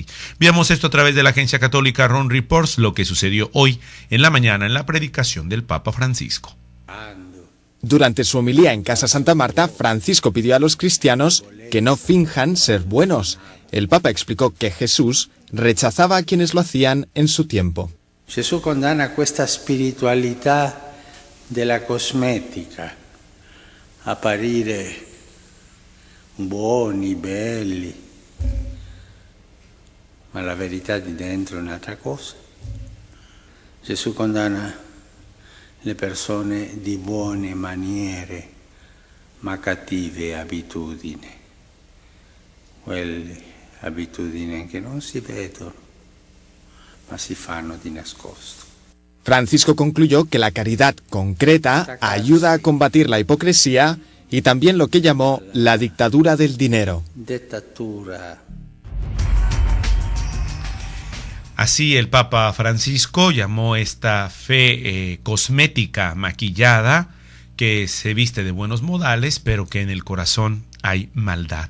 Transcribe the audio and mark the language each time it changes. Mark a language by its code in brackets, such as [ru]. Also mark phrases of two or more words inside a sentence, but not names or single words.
[es] Veamos esto a través de la agencia católica Ron Reports, lo que sucedió hoy en la mañana en la predicación del Papa Francisco. Durante su homilía en Casa Santa Marta, Francisco pidió a los cristianos que no finjan ser buenos. El Papa explicó que Jesús rechazaba a quienes lo hacían en su tiempo. Jesús condena [it] questa spiritualità della cosmetica, apparire buoni, belli, ma la verità di dentro è un'altra cosa. Gesù condanna le persone di buone maniere, ma cattive abitudini, quelle abitudini che non si vedono, ma si fanno di nascosto. [es] Francisco concluyó que la caridad concreta ayuda a combatir la hipocresía y también lo que llamó la dictadura del dinero. [it] Dittatura. [es] Así el Papa Francisco llamó esta fe cosmética maquillada, que se viste de buenos modales, pero que en el corazón hay maldad.